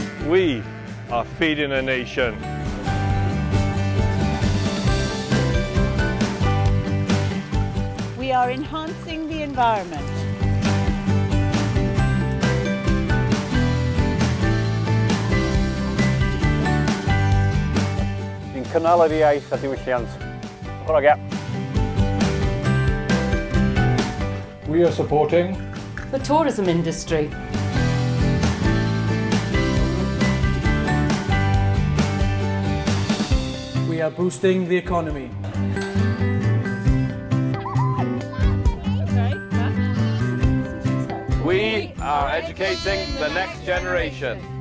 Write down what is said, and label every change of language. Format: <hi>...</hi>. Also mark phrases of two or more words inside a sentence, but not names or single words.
<en>We are feeding a nation. We are enhancing the environment.</en> <cy>Ni'n cynnal yr iaith a diwylliant. Chwarae gap.</cy> <en>We are supporting the tourism industry. We are boosting the economy. We are educating the next generation.</en>